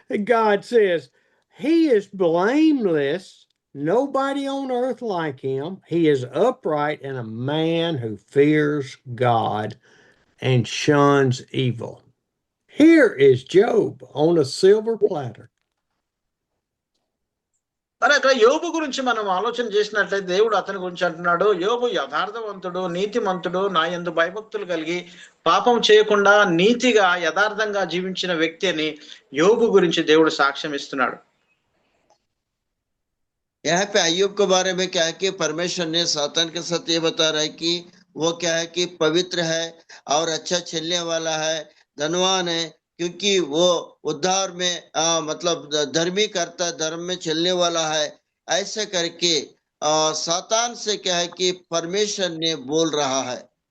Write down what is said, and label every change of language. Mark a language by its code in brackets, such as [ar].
[en] God says he is blameless, nobody on earth like him. He is upright and a man who fears God and shuns evil. Here is Job on a silver platter. [te] మరి అక్కడ యోబు గురించి మనం ఆలోచన చేసినట్లయితే దేవుడు అతని గురించి అంటున్నాడు, యోబు యథార్థవంతుడు, నీతిమంతుడు, నా యందు భయభక్తులు కలిగి పాపం చేయకుండా నీతిగా యథార్థంగా జీవించిన వ్యక్తి అని యోబు గురించి దేవుడు సాక్ష్యం ఇస్తున్నాడు. [hi] यहाँ पे अय्यूब के बारे में क्या है कि परमेश्वर ने सातान के साथ ये बता रहा है कि वो क्या है कि पवित्र है और अच्छा चलने वाला है, धनवान है, क्योंकि वो उद्धार में मतलब धर्मी करता है, धर्म में चलने वाला है, ऐसे करके सातान से क्या है कि परमेश्वर ने बोल रहा है।